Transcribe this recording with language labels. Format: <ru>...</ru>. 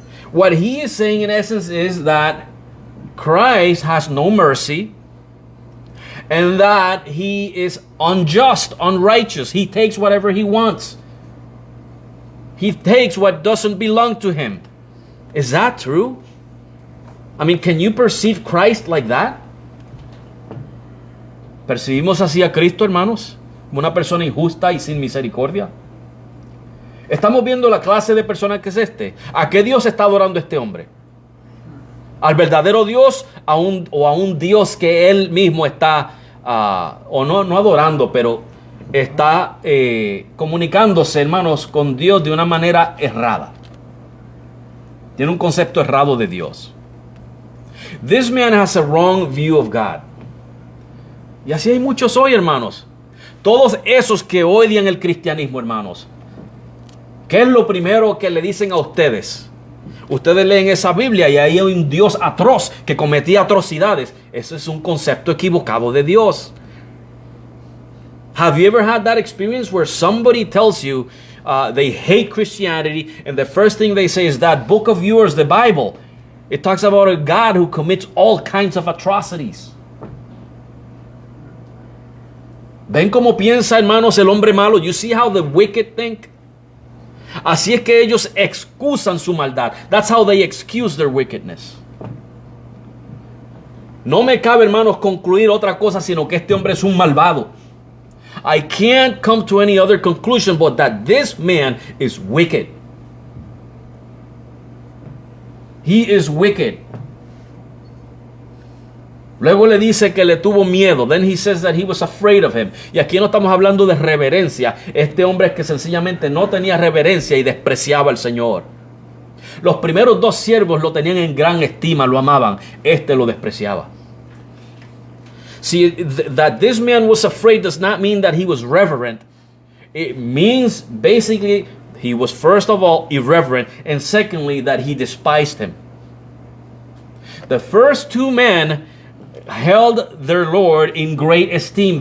<en>What he is saying in essence is that Christ has no mercy and that he is unjust, unrighteous. He takes whatever he wants. He takes what doesn't belong to him. Is that true? I mean, can you perceive Christ like that?</en> <es>¿Percibimos así a Cristo, hermanos? Como una persona injusta y sin misericordia. Estamos viendo la clase de persona que es este. ¿A qué Dios está adorando este hombre? ¿Al verdadero Dios o a un Dios que él mismo está, o no adorando, pero está comunicándose, hermanos, con Dios de una manera errada? Tiene un concepto errado de Dios.</es> <en>This man has a wrong view of God.</en> <es>Y así hay muchos hoy, hermanos. Todos esos que odian el cristianismo, hermanos. ¿Qué es lo primero que le dicen a ustedes? Ustedes leen esa Biblia y ahí hay un Dios atroz que cometía atrocidades. Ese es un concepto equivocado de Dios.</es> <en>Have you ever had that experience where somebody tells you they hate Christianity and the first thing they say is that book of yours, the Bible, it talks about a God who commits all kinds of atrocities?</en> <es>¿Ven cómo piensa, hermanos, el hombre malo?</es> <en>You see how the wicked think?</en> <es>Así es que ellos excusan su maldad.</es> <en>That's how they excuse their wickedness.</en> <es>No me cabe, hermanos, concluir otra cosa sino que este hombre es un malvado.</es> <en>I can't come to any other conclusion but that this man is wicked. He is wicked.</en> <es>Luego le dice que le tuvo miedo.</es> <en>Then he says that he was afraid of him.</en> <es>Y aquí no estamos hablando de reverencia. Este hombre es que sencillamente no tenía reverencia y despreciaba al Señor. Los primeros dos siervos lo tenían en gran estima, lo amaban. Este lo despreciaba.</es> <en>See, that this man was afraid does not mean that he was reverent. It means basically he was first of all irreverent, and secondly that he despised him. The first two men held their Lord in great esteem.</en>